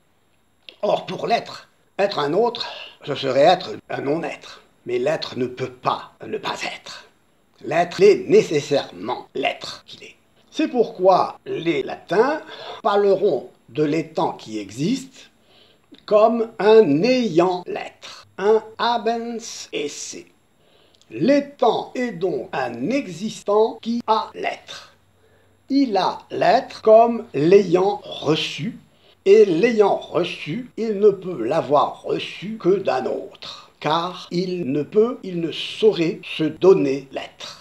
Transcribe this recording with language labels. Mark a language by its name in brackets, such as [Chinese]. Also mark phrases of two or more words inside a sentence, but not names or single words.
[French] Or, pour l'être, être un autre, ce serait être un non-être. Mais l'être ne peut pas ne pas être. L'être est nécessairement l'être qu'il est. C'est pourquoi les latins parleront de l'étant qui existe comme un ayant l'être, un [Latin] habens esse. [French] L'étant est donc un existant qui a l'être. Il a l'être comme l'ayant reçu, et l'ayant reçu, il ne peut l'avoir reçu que d'un autre, car il ne saurait se donner l'être.